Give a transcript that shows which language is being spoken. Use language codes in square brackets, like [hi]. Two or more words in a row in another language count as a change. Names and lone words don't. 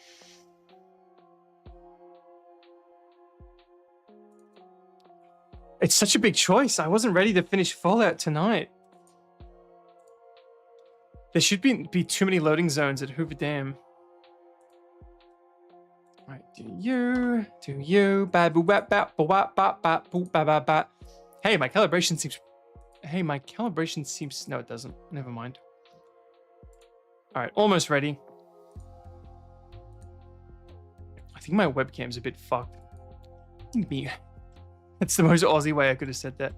[en] It's such a big choice. I wasn't ready to finish Fallout tonight. There should be too many loading zones at Hoover Dam. Right, do you, ba boo ba ba ba ba ba ba boo ba ba ba. Hey, my calibration seems. No, it doesn't. Never mind. All right, almost ready. I think my webcam's a bit fucked. That's the most Aussie way I could have said that.